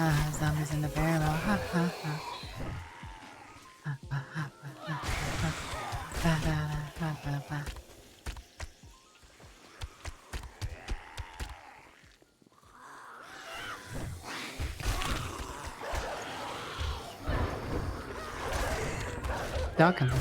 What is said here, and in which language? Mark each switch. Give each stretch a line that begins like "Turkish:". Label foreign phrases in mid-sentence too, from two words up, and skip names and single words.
English: Zombies in the barrel, ha ha ha. Ha ha ha ha ha ha. Ba ba ba ba ba. Dog comes in.